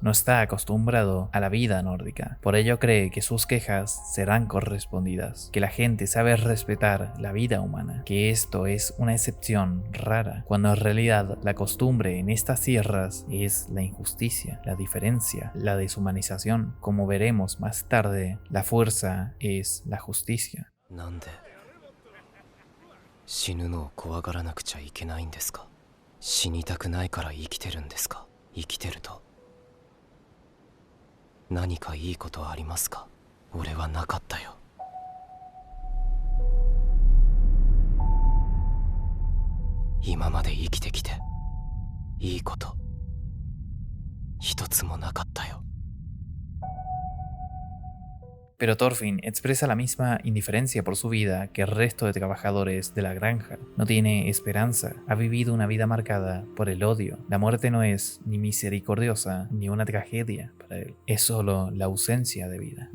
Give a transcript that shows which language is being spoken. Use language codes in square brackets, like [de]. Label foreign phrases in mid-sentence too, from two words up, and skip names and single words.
[es] No está acostumbrado a la vida nórdica. Por ello cree que sus quejas serán correspondidas, que la gente sabe respetar la vida humana, que esto es una excepción rara, cuando en realidad la costumbre en estas tierras es la injusticia, la diferencia, la deshumanización. Como veremos más tarde, la fuerza es la justicia. [ja] 死ぬのを怖がらなくちゃいけないんですか。死にたくないから生きてるんですか。生きてると何かいいことありますか。俺はなかったよ。今まで生きてきていいこと一つもなかったよ。 [es] Pero Thorfinn expresa la misma indiferencia por su vida que el resto de trabajadores de la granja. No tiene esperanza, ha vivido una vida marcada por el odio. La muerte no es ni misericordiosa ni una tragedia para él, es solo la ausencia de vida.